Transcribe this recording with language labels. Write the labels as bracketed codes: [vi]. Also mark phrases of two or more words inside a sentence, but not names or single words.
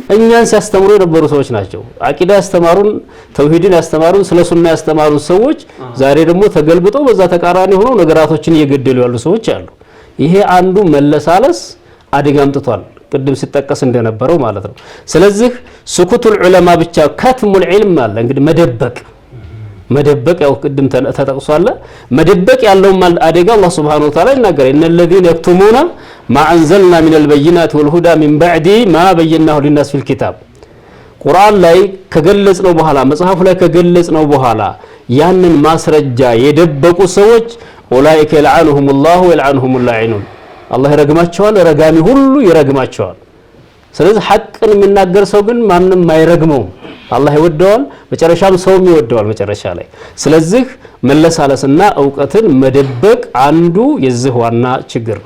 [am] እኛን ሲያስተምሩ የነበሩ ሰዎች ናቸው። አቂዳ ያስተማሩን፣ ተውሂድን ያስተማሩን፣ ስለ ሱና ያስተማሩን ሰዎች ዛሬ ደግሞ ተገልብጠው በዛ ተቃራኒ ሆነው ነገራቶችን እየገደሉ ያሉ ሰዎች አሉ። ይሄ አንዱ መለሳለስ አደጋ አምጥቷል። ቅድም ሲጠቀስ እንደነበረው ማለት ነው። ስለዚህ [ar] سكوت العلماء [am] ብቻ [ar] كتم العلم [am] አለ እንግዲህ መደበቅ ያው ቅድም ተጠቅሷል። መደበቅ ያለው አደጋ አላህ [ar] سبحانه وتعالى [am] ይናገራል። እነ [ar] الذين يكتمون ما أنزلنا من البينات والهدى من بعد ما بيناه للناس في الكتاب [am] ቁርአን ላይ ከገለጽነው በኋላ መጽሐፉ ላይ ከገለጽነው በኋላ ያንን ማስረጃ የደበቁ ሰዎች [ar] أولئك يلعنهم الله ويلعنهم اللاعنون [am] አላህ ይረግማቸዋል፣ ረጋሚ ሁሉ ይረግማቸዋል። ስለዚህ ሐቅን የሚናገር ሰው ግን ማንም አይረግመውም። አላህ ይወደዋል፣ መጨረሻም ሰውም ይወደዋል መጨረሻ ላይ። ስለዚህ መለሳለስና ዕውቀትን መደበቅ አንዱ የዚህ ዋና ችግር ነው።